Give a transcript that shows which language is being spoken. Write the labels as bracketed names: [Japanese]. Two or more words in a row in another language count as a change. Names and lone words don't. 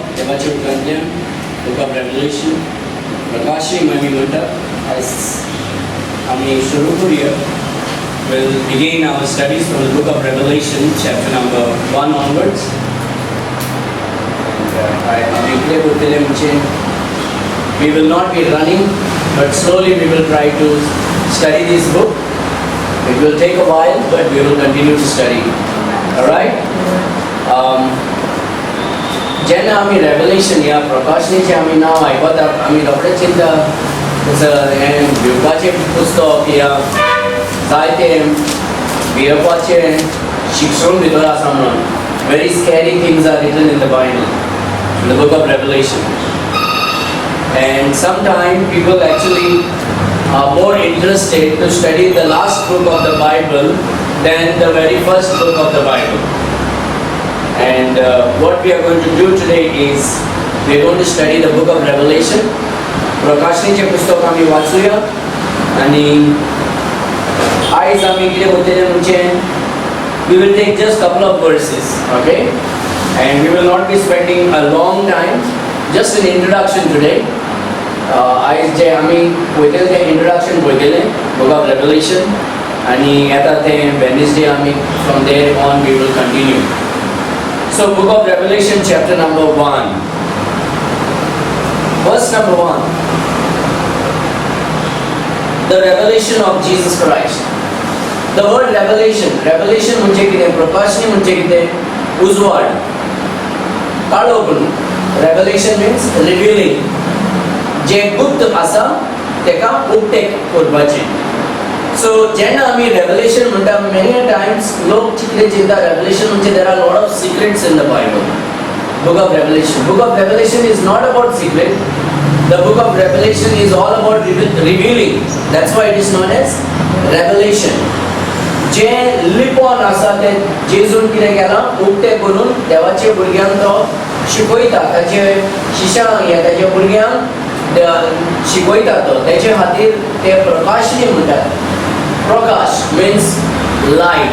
[Konkani] देवाचे उतरांतल्यान [English] book of Revelation [Konkani] प्रकाशनी आमी म्हणटा आयज आमी सुरू करूया. [English] We'll begin our studies from the book of Revelation, chapter number 1 onwards. We will not be running, but slowly we will try to study this book. It will take a while, but we will continue to study. Alright? [Konkani] जेन्ना आमी रेवलेशन या प्रकाशनेचें आमी नांव आयकता आमी रोखडेंच चिंता हें घेवपाचें पुस्तक या जायते भियेवपाचें शिक्षण भितर आसा म्हणून. [English] Very scary things are written in the Bible, in the book of Revelation. And sometimes people actually are more interested to study the last book of the Bible than the very first book of the Bible. And what we are going to do today is we are going to study the book of Revelation. [Konkani] प्रकाशनेचें पुस्तक आमी वाचूया आनी आयज आमी कितें करतले म्हणजे [English] we will take just couple of verses, okay? And we will not be spending a long time, just an introduction today. [Konkani] आयज जे आमी पळयतले तें introduction पळयतले [English] book of Revelation [Konkani] आनी येता तें Wednesday आमी [English] from there on we will continue. So book of Revelation chapter number 1, verse number 1. The revelation of Jesus Christ. The word revelation [Konkani] म्हणजे कितें? प्रकाशनी म्हणजे कितें? उजवाड, काळोखण. [English] Revelation means revealing. [Konkani] जे गुप्त आसा तेका उक्तें करपाचें. [English] So [Konkani] जेन्ना आमी [English] revelation म्हणटा many times [Konkani] लोक कितें चिंता [English] revelation म्हणजे there are lot of secrets in the Bible. Book of Revelation is not about secret. The book of Revelation is all about revealing. That's why it is known as revelation. [Konkani] जे लिपोन आसा ते जेजून कितें केलां उक्तें करून देवाचे भुरग्यांक तो शिकयता. ताचे शिश्यांक या ताच्या भुरग्यांक शिकयता तो. तेचे खातीर ते प्रकाशनी म्हणटात. [English] Prakash means light.